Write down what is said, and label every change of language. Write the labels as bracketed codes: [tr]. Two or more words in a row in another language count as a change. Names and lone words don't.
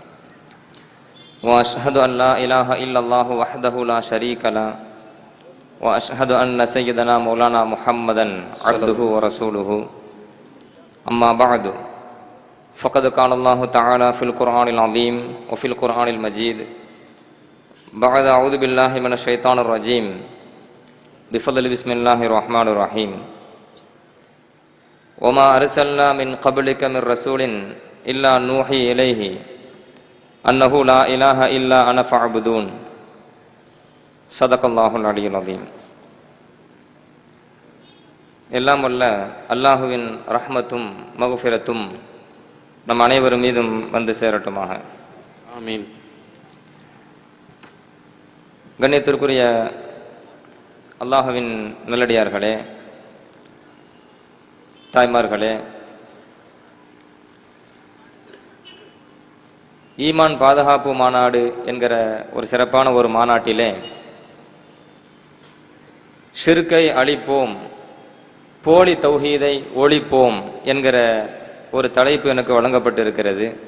[ar] وأشهد أن لا إله إلا الله وحده لا شريك له وأشهد أن سيدنا مولانا محمدا عبده ورسوله أما بعد فقد قال الله تعالى في القرآن العظيم وفي القرآن المجيد بعد أعوذ بالله من الشيطان الرجيم بفضل بسم الله الرحمن الرحيم وما أرسلنا من قبلك من رسول إلا نوحي إليه أنه لا إله إلا أنا فاعبدون صدق الله العلي العظيم. [ta] எல்லாம் வல்ல அல்லாஹுவின் ரஹ்மத்தும் மக்ஃபிரத்தும் நம் அனைவர் மீதும் வந்து சேரட்டுமாக. ஆமீன். கண்ணியத்திற்குரிய அல்லாஹுவின் நல்லடியார்களே, தாய்மார்களே, ஈமான் பாதுகாப்பு மாநாடு என்கிற ஒரு சிறப்பான ஒரு மாநாட்டிலே ஷிர்கை அழிப்போம், போலி தௌஹீதை ஒழிப்போம் என்கிற ஒரு தலைப்பு எனக்கு வழங்கப்பட்டிருக்கிறது.